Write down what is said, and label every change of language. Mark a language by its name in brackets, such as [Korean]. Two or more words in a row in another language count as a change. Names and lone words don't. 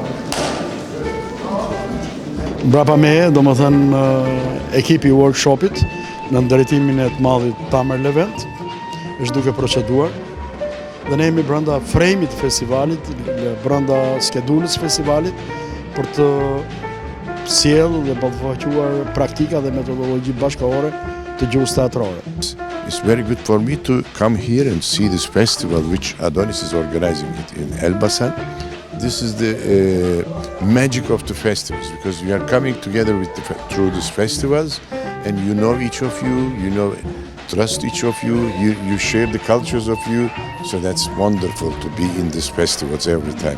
[Albanian] Mbrapa meje, ekipi i workshopit në drejtimin e të madhit Tamer Levent është duke proceduar dhe ne jemi brenda frame-it të festivalit, brenda skedulës së festivalit për të sjellë dhe ballafaqur praktika dhe metodologji bashkëkohore të gjuhës teatrore. [English] It's very good for me to come here and see this festival which Adonis is organizing it in Elbasan. This is the magic of the festivals, because we are coming together through these festivals, and you know each of you, trust each of you, you share the cultures of you, so that's wonderful to be in these festivals every time.